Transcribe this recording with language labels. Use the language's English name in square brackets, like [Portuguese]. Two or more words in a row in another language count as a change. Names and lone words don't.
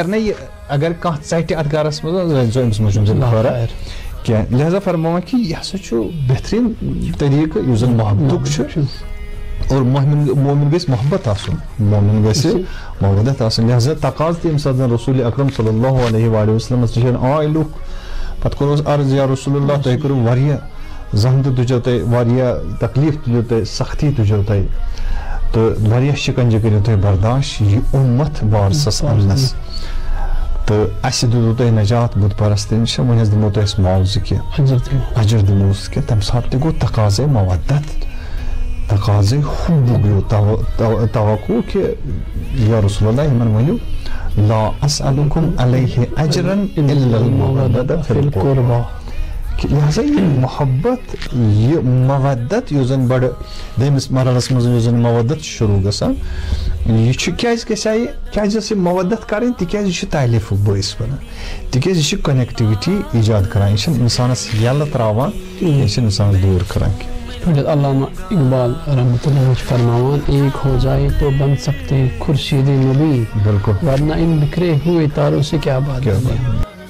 [Kashmiri] نہٕ یہِ اگر کانٛہہ ژٹہِ اتھ گرس منٛز أمِس منٛز چھُنہٕ خٲرا کینٛہہ لہذا فرماوان کہِ یہِ ہسا چھُ بہتریٖن طریٖقہٕ یُس زن محبتُک چھُ اور مومن گژھِ محبت آسُن مومن گژھِ محبت آسُن لہذا تقاض تہِ ییٚمہِ ساتہٕ زن رسول اکرم [Arabic] صلی اللہ علیہ وآلہ [Kashmiri] وسلمس نِش آے لُکھ پتہٕ کوٚرُس عرض یا رسول اللہ تۄہہِ کوٚروٕ واریاہ زحمتہٕ تُجو تۄہہِ واریاہ تکلیٖف تُلِو تۄہہِ سختی تُجو تۄہہِ تہٕ واریاہ شکنجہِ کٔرِو تُہۍ برداشت یہِ اُمت وارسس اننس تہٕ اسہِ دِتوٕ تۄہہِ نجات بُت پرستی نِش وۄنۍ حظ دِمو تۄہہِ أسۍ معاوضہٕ کینٛہہ اجر دِموس کینٛہہ تمہِ ساتہٕ تہِ گوٚو تقاضے مودت تقاضے حُبُک گوٚو توقع کہِ یا رسول اللہ یِمن ؤنِو [Arabic] لا اسألُکُم علیہ اجرن الا المودۃ فی القربى [Kashmiri] لہذا یہ محبت یہ مودت یُس زن بڑٕ دوٚیمِس مرحلس منٛز یُس زن مودت چھُ شروٗع گژھان یہِ چھُ کیازِ گژھِ یہِ کیازِ ٲس یہِ مودت کرٕنۍ تِکیازِ یہِ چھُ تعلیٖفُک بٲعث بنان تِکیازِ یہِ چھُ کنیکٹِوِٹی ایجاد کران یہِ چھُنہٕ انسانس یلہٕ تراوان یہِ چھُنہٕ انسانس دوٗر کران کینٛہہ علامہ اقبال رحمۃ اللہ فرماوان [Urdu] ایک ہو جائے تو بن سکتے خورشید نبی بالکل ورنہ ان بکھرے ہوئے تاروں سے کیا بات